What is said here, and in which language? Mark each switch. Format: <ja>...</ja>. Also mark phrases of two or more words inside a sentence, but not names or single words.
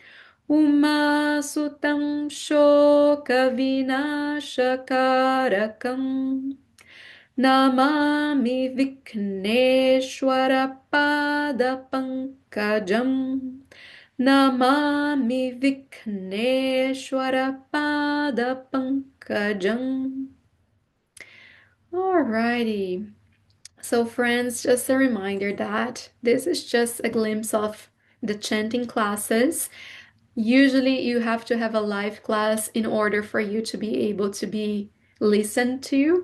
<sa>Umasutam shoka vinashakarakam Namami Vikneshwara pada pankajam Namami Vikneshwara pada pankajam.</sa> <en>Alrighty. So friends, just a reminder that this is just a glimpse of the chanting classes. Usually you have to have a live class in order for you to be able to be listened to.</en>